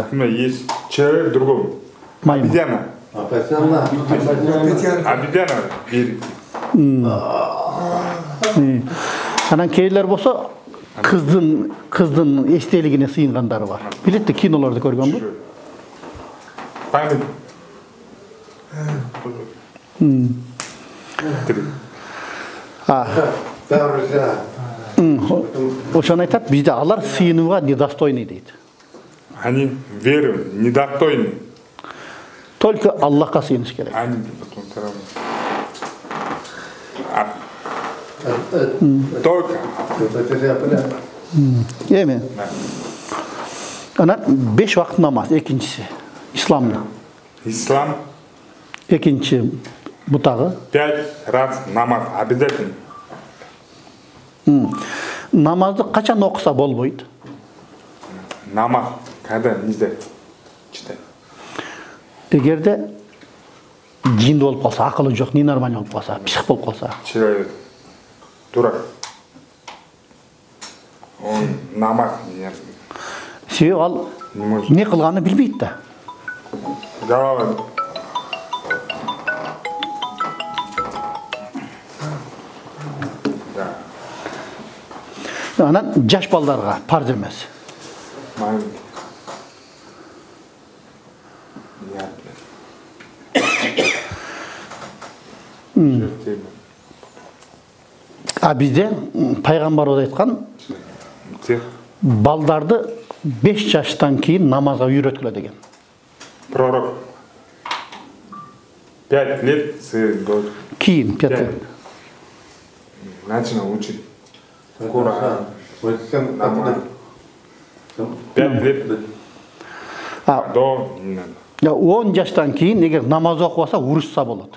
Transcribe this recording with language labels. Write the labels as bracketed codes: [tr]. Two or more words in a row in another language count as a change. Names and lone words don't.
[ru] Есть человек другой. [ky] Маймыл. [ru] Обезьяна. Обезьяна верит. [ky] Анан кейлер болсо кыздын эстелигине сыйынгандары бар. Билетти, кинолорду көргөнбү? [ru] Память. [ky] Ошону айтат, бизде алар сыйынууга недостойный дейт. [ru] Они веру недостойны. [ky] Только Аллахка сыйыныш керек. [ru] Они потом только. [ky] Эми. Анан 5 вакыт намаз, экинчиси исламдын. Ислам Экинчи бутагы [ru] 5 раз намаз обязательно. [ky] намазды качан окуса болбойт? [ru] Намаз когда нельзя читать. [ky] Эгерде жинди болуп калса, акылы жок, ненормальный болуп калса, псих болуп калса. [ru] Человек дурак. Он намаз не [ky] Себеби ал [ru] может. [ky] не кылганын билбейт да. [ru] Голова. Да. [ky] Анан жаш балдарга парз эмес. [ru] Маленький. [ky] А бизде пайгамбарыбыз айткан, балдарды 5 жаштан кийин намазга үйрөткүлө деген. [ru] Пророк. 5 лет до Кийин 5 лет. Начал учить. Коран. Намаз. 5 лет до не надо. [ky] 10 жаштан кийин эгер намаз окубаса урушса болот.